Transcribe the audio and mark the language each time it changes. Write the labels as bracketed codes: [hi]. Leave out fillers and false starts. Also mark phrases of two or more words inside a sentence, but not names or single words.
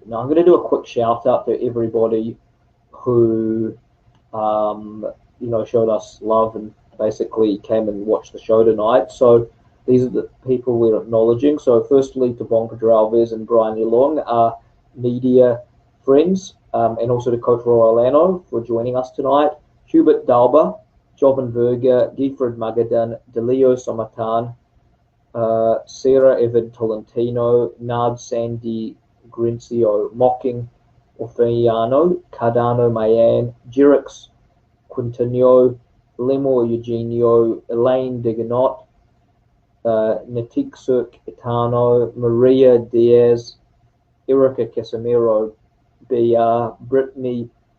[en] Now I'm going to do a quick shout out to everybody who, showed us love and basically came and watched the show tonight. So these are the people we're acknowledging. So firstly, to Bon Pedralves and Brian Yulong, our media friends, and also to Coach Roel for joining us tonight. Hubert Dalba, Jovan Verga, Giefred Magadan, Delio Somatan, Sarah Evan Tolentino, Nard Sandy Grincio Mocking Orfeano, Cardano Mayan, Jirix Quintanillo, Lemo Eugenio, Elaine Diganot, Natiksuk Itano, Maria Diaz, Erica Casimiro, BR, Brittany